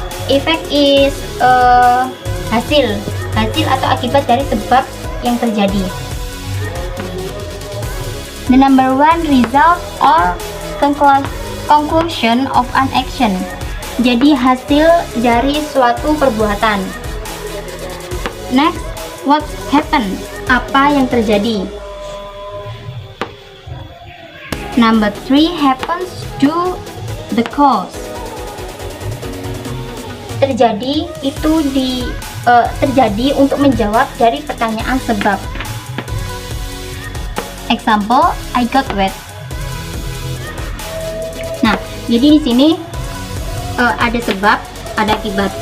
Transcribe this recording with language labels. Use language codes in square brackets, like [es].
[en] Effect is [id] hasil atau akibat dari sebab yang terjadi. [en] The number one, result or conclusion of an action. [id] Jadi hasil dari suatu perbuatan. [en] Next, what happened? [id] Apa yang terjadi? [en] Number 3, happens to the cause. [id] Terjadi itu terjadi untuk menjawab dari pertanyaan sebab. [en] Example, I got wet. [id] Nah, jadi di sini ada sebab, ada akibat.